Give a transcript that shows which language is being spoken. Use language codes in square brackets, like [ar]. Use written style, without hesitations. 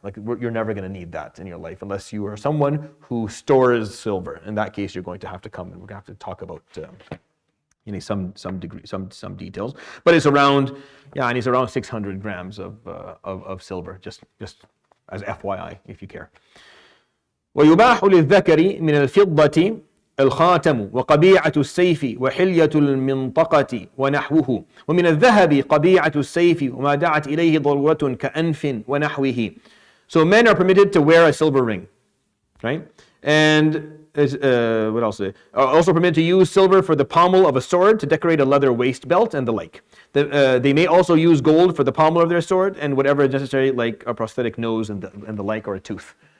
[en] Like, you're never going to need that in your life unless you are someone who stores silver. In that case, you're going to have to come and we're going to have to talk about some details. But it's around 600 grams of silver, just as FYI, if you care. [ar] ويباح للذكر من الفضة الخاتم وقبيعة السيف وحلية المنطقة ونحوه ومن الذهب قبيعة السيف وما دعت إليه ضرورة كأنف ونحوه. [en] So men are permitted to wear a silver ring, right? And what else? Are also permitted to use silver for the pommel of a sword, to decorate a leather waist belt, and the like. They may also use gold for the pommel of their sword and whatever is necessary, like a prosthetic nose and the like, or a tooth.